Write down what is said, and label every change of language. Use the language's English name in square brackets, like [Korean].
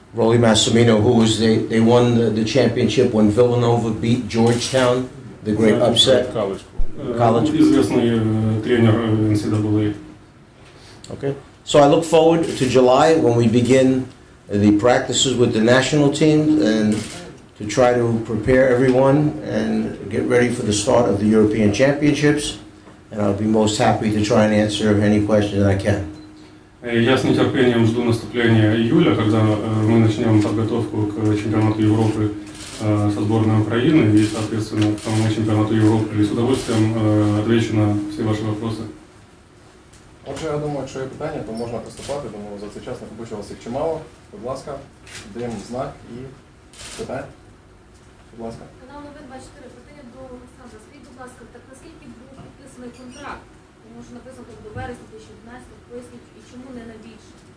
[English] Rolly Massimino, who was they won the championship when Villanova beat Georgetown, the great upset. College. [Russian] Известный тренер NCAA. [English] Okay. So I look forward to July when we begin the practices with the national team and to try to prepare everyone and get ready for the start of the European Championships. And I'll be most happy to try and answer any questions I can. [Russian] Я с нетерпением жду наступления июля, когда мы начнем подготовку к чемпионату Европы со сборной Украины и, соответственно, к самому чемпионату Европы. И с удовольствием отвечу на все ваши вопросы. [Ukrainian] Отже, я думаю, якщо є питання, то можна приступати. Думаю, за цей час накопичилося їх чимало. Будь ласка, даємо знак і питання. Будь ласка. Канал Новин 24. Питання до Олександра. Скажіть, будь ласка, так наскільки був підписаний контракт? Тому що написано до вересня 2011, поясніть, і чому не на більше?